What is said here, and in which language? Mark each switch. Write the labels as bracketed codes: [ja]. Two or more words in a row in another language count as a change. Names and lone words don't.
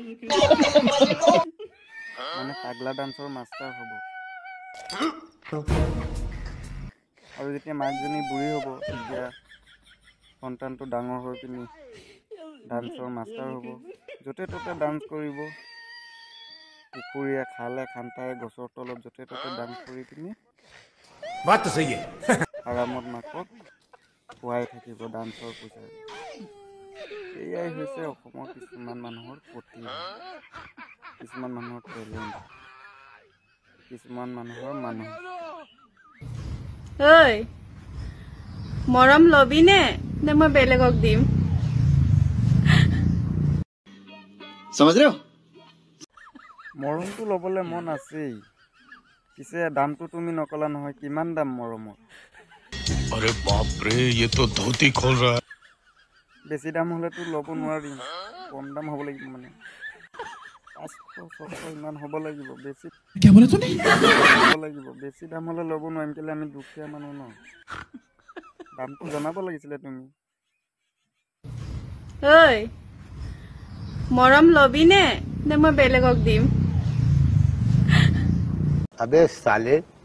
[as] মানে পাগলা ডান্সৰ মাষ্টাৰ হ'ব আৰু যেতিয়া মাকজনী বুঢ়ী হ'ব তেতিয়া সন্তানটো ডাঙৰ হৈ পিনি ডান্সৰ মাষ্টাৰ হ'ব য'তে ত'তে ডান্স কৰিব পুখুৰীয়ে খালে খান্তাই গছৰ তলত য'তে ত'তে ডান্স কৰি পিনি [hi] बात सही है [as] আৰামত মাকক খুৱাই থাকিব ডান্সৰ পইচা এয়াই হৈছে অসমৰ কিছুমান মানুহৰ প্ৰতিভা কিছুমান মানুহৰ টেলেণ্ট কিছুমান মানুহৰ মানুহ ঐ মৰম লবি নে মই বেলেগক দিম [hi] समझ रहे हो [as] মৰমটো ল'বলৈ মন আছেই পিছে দামটো তুমি নকলা নহয় কিমান দাম মৰমৰ [hi] अरे बाप रे ये तो धोती खोल रहा है [as] বেছি দাম হ'লেতো ল'ব নোৱাৰিম কম দাম হ'ব লাগিব মানে 500-600 ইমান হ'ব লাগিব বেছি বেছি দাম হ'লে ল'ব নোৱাৰিম কেলে আমি দুখীয়া মানুহ ন দামটো জনাব লাগিছিলে তুমি ঐ মৰম লবি নে মই বেলেগক দিম [hi] अबे साले